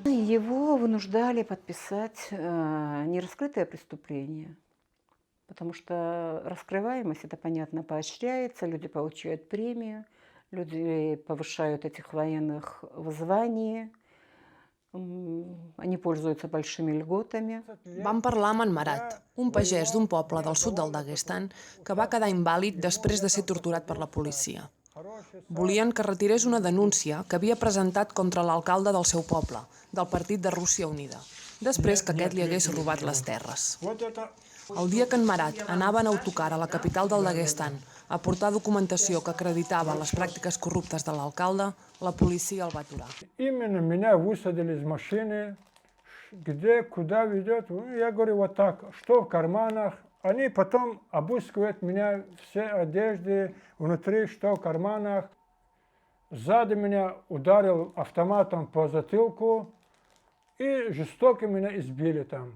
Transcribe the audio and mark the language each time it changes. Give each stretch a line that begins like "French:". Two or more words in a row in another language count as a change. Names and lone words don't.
Russian: Его вынуждали подписать нераскрытое преступление, потому что раскрываемость, это понятно, поощряется, люди получают премию, люди повышают этих военных в звании, они пользуются большими льготами.
Catalan: Vam parlar amb en Marat, un pagès d'un poble del sud del Daguestan que va quedar invàlid després de ser torturat per la policia. Volien que retirés una denúncia que havia presentat contra l'alcalde del seu poble, del Partit de Rússia Unida, després que aquest li hagués robat les terres. El dia que en Marat anava en autocar a la capital del Daguestan a portar documentació que acreditava les pràctiques corruptes de l'alcalde, la policia el va aturar.
Russian: Именно меня высадили из машины, где, куда ведет. Я говорю, вот так, что в карманах. Они потом обыскивают меня, все одежды, внутри, что в карманах. Сзади меня ударил автоматом по затылку и жестоко меня избили там.